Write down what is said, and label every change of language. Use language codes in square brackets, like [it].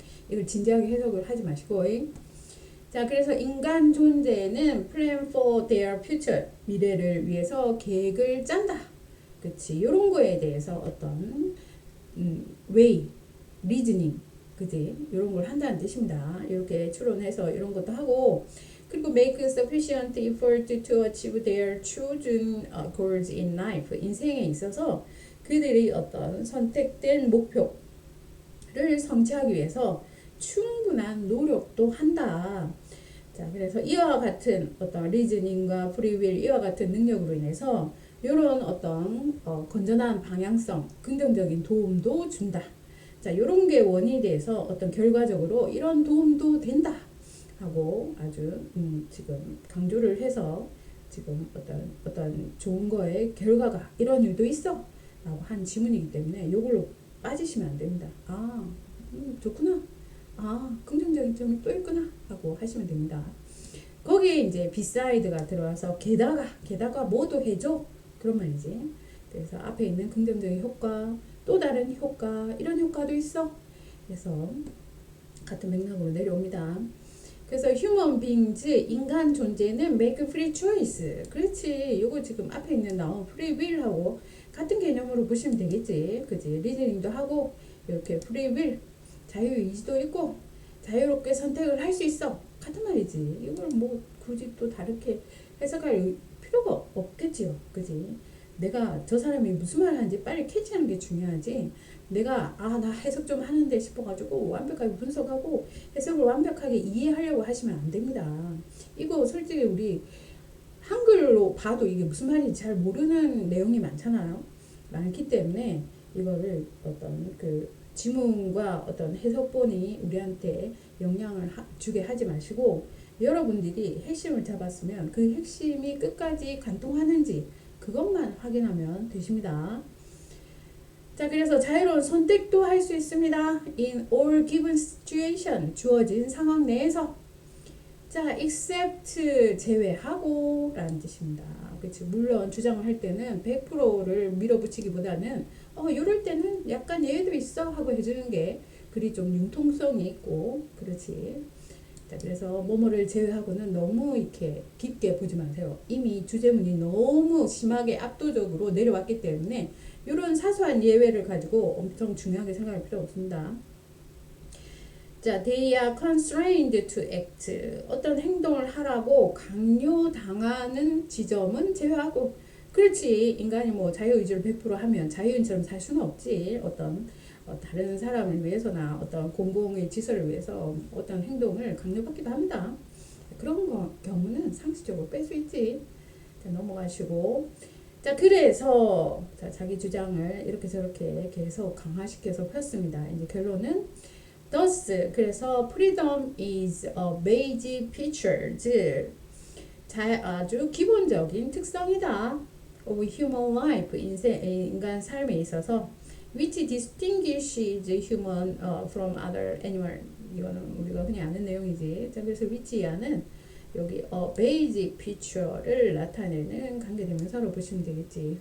[ko] 이걸 진지하게 해석을 하지 마시고. 자, 그래서 인간 존재는 plan for their future, 미래를 위해서 계획을 짠다. 그치. 이런 거에 대해서 어떤 way, reasoning, 그지? 이런 걸 한다는 뜻입니다. [en] 이렇게 추론해서 이런 것도 하고, 그리고 make sufficient effort to achieve their chosen goals in life. [ko] 인생에 있어서 그들이 어떤 선택된 목표를 성취하기 위해서 충분한 노력도 한다. 자, 그래서 이와 같은 어떤 리즈닝과 프리윌, 이와 같은 능력으로 인해서 이런 어떤 건전한 방향성, 긍정적인 도움도 준다. 자, 이런 게 원인이 돼서 어떤 결과적으로 이런 도움도 된다 하고 아주 지금 강조를 해서 지금 어떤 좋은 거의 결과가 이런 일도 있어 라고 한 지문이기 때문에 이걸로 빠지시면 안 됩니다. 좋구나. 긍정적인 점이 또 있구나 하고 하시면 됩니다. 거기에 이제 비사이드가 들어와서 게다가 뭐도 해줘 그런 말이지. 그래서 앞에 있는 긍정적인 효과, 또 다른 효과, 이런 효과도 있어. 그래서 같은 맥락으로 내려옵니다. [en] 그래서 human beings, 인간 존재는 make free choice. [ko] 그렇지. 이거 지금 앞에 있는 나온 free will하고 같은 개념으로 보시면 되겠지. 그지? 리즈닝도 하고 이렇게 free will, 자유의지도 있고 자유롭게 선택을 할 수 있어. 같은 말이지. 이걸 뭐 굳이 또 다르게 해석할 필요가 없겠지요. 그지? 내가 저 사람이 무슨 말 하는지 빨리 캐치하는 게 중요하지. 내가 나 해석 좀 하는데 싶어가지고 완벽하게 분석하고 해석을 완벽하게 이해하려고 하시면 안 됩니다. 이거 솔직히 우리 한글로 봐도 이게 무슨 말인지 잘 모르는 내용이 많잖아요. 많기 때문에 이거를 어떤 그 지문과 어떤 해석본이 우리한테 영향을 주게 하지 마시고 여러분들이 핵심을 잡았으면 그 핵심이 끝까지 관통하는지 그것만 확인하면 되십니다. 자, 그래서 자유로운 선택도 할 수 있습니다. [en] In all given situation, 주어진 상황 내에서. [ko] 자, except 제외하고 라는 뜻입니다. 그치? 물론 주장을 할 때는 100%를 밀어붙이기보다는 이럴 때는 약간 예외도 있어 하고 해주는 게 그리 좀 융통성이 있고 그렇지. 자, 그래서 뭐뭐를 제외하고는 너무 이렇게 깊게 보지 마세요. 이미 주제문이 너무 심하게 압도적으로 내려왔기 때문에 이런 사소한 예외를 가지고 엄청 중요하게 생각할 필요 없습니다. [en] 자, they are constrained to act. [ko] 어떤 행동을 하라고 강요당하는 지점은 제외하고. 그렇지. 인간이 뭐 자유의지를 100% 하면 자유인처럼 살 수는 없지. 어떤 다른 사람을 위해서나 어떤 공공의 질서를 위해서 어떤 행동을 강요받기도 합니다. 그런 경우는 상식적으로 뺄 수 있지. 자, 넘어가시고. 자, 그래서 자기 주장을 이렇게 저렇게 계속 강화시켜서 폈습니다. 이제 결론은 thus, 그래서 freedom is a basic feature, 아주 기본적인 특성이다. [en] of human life, 인간 삶에 있어서 which distinguishes human from other animal. [ko] 이거는 우리가 흔히 아는 내용이지. 자, 그래서 which야는 여기 basic feature를 나타내는 관계대명사로 보시면 되겠지.